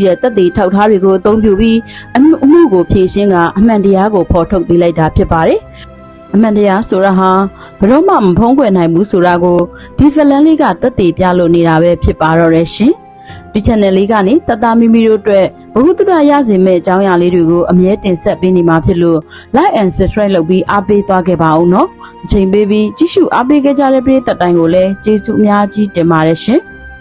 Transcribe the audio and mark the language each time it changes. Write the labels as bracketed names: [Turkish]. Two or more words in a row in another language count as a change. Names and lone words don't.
[Burmese] တဲ့သက်သေထောက်ထားတွေကိုအသုံးပြုပြီးအမှုကိုဖြေရှင်းကအမှန်တရားကိုဖော်ထုတ်ပေးလိုက်တာဖြစ်ပါတယ်အမှန်တရားဆိုတာဟာဘယ်တော့မှမဖုံးကွယ်နိုင်ဘူးဆိုတာကိုဒီဇလန်လေးကသက်သေပြလို့နေတာပဲဖြစ်ပါတော့တယ်ရှင်ဒီ channel လေးကနေတတမီမီတို့အတွက်ဘဟုတုတရစေမဲ့အကြောင်းအရာလေးတွေကိုအမြဲတင်ဆက်ပေးနေမှာဖြစ်လို့ [English] like and subscribe [Burmese] လုပ်ပြီးအားပေးသွားခဲ့ပါဦးနော်အချိန်ပေးပြီးကြည့်ရှုအားပေးခဲ့ကြတဲ့ပရိသတ်တိုင်းကိုလည်းကျေးဇူးအများကြီးတင်ပါတယ်ရှင်